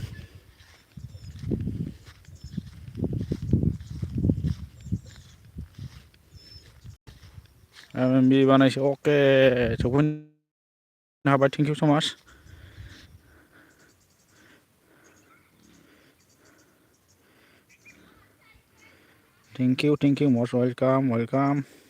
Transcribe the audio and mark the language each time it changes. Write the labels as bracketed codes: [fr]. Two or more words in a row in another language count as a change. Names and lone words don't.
[brx] MMB बानायसै अके सफैनो हाबाय [en] thank you so much. Thank you, most welcome, welcome.